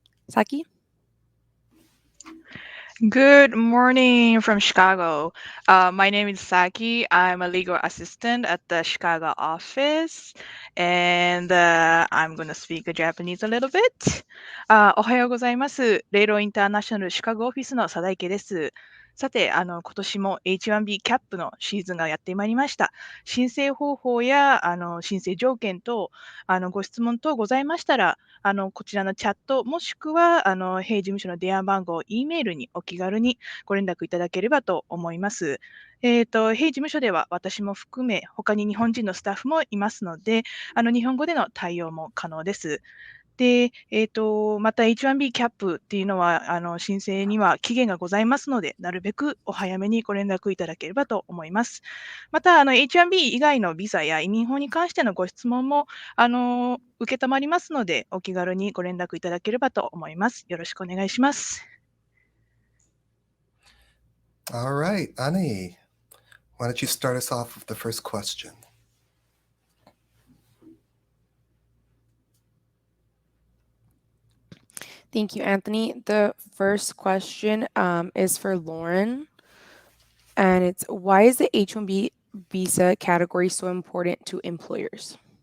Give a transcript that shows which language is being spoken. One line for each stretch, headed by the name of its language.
English: Saki? Good morning from Chicago. My name is Saki. I'm a legal assistant at the Chicago office, and I'm going to speak Japanese a little bit.
Japanese: おはようございます。レイロインターナショナルシカゴオフィスの佐田池です。さて、今年も H1b キャップのシーズンがやってまいりました。申請方法や申請条件等、ご質問等ございましたら、こちらのチャット、もしくは、弊事務所の電話番号、E メールにお気軽にご連絡いただければと思います。弊事務所では私も含め、他に日本人のスタッフもいますので、日本語での対応も可能です。で、また H1b キャップっていうのは、申請には期限がございますので、なるべくお早めにご連絡いただければと思います。また、H1b 以外のビザや移民法に関してのご質問も、受けたまりますので、お気軽にご連絡いただければと思います。よろしくお願いします。
English: All right, Anai, why don't you start us off with the first question? Thank you, Anthony. The first question is for Lauren, and it's why is the H1B visa category so important to employers?